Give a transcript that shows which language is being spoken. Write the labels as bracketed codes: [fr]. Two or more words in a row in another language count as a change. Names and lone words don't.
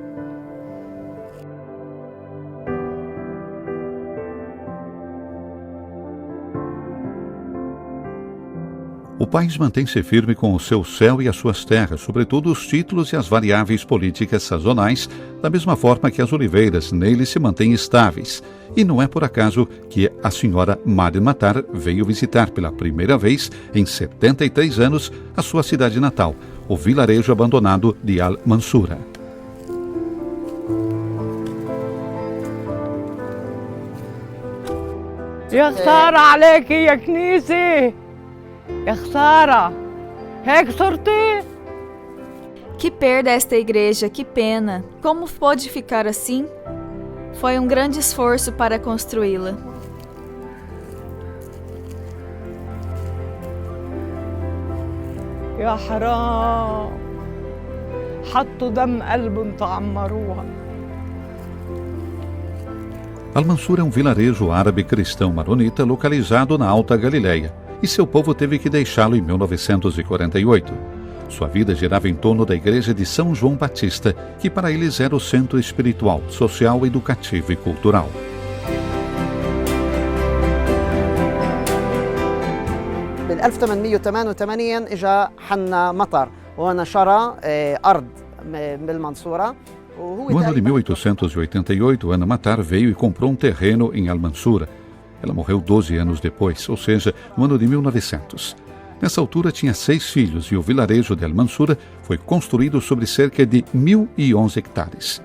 [pt] O país mantém-se firme com o seu céu e as suas terras, sobretudo os títulos e as variáveis políticas sazonais, da mesma forma que as oliveiras nele se mantêm estáveis. E não é por acaso que a senhora Mari Matar veio visitar pela primeira vez em 73 anos a sua cidade natal, o vilarejo abandonado de Al-Mansura. [ar] يا خسارة عليكي يا كنيسة يا خسارة هيك صرتي. [pt] Que perda esta igreja, que pena! Como pode ficar assim? Foi um grande esforço para construí-la. [ar] يا حرام حطوا دم قلبهم تعمروها. [pt] Al-Mansura é um vilarejo árabe cristão maronita localizado na Alta Galileia, e seu povo teve que deixá-lo em 1948. Sua vida girava em torno da igreja de São João Batista, que para eles era o centro espiritual, social, educativo e cultural. [ar] بال 1888 اجى حنا مطر وهنا شرى ارض بالمنصوره. [pt] No ano de 1888, Ana Matar veio e comprou um terreno em Al-Mansura. Ela morreu 12 anos depois, ou seja, no ano de 1900. Nessa altura tinha 6 filhos e o vilarejo de Al-Mansura foi construído sobre cerca de 1.011 hectares.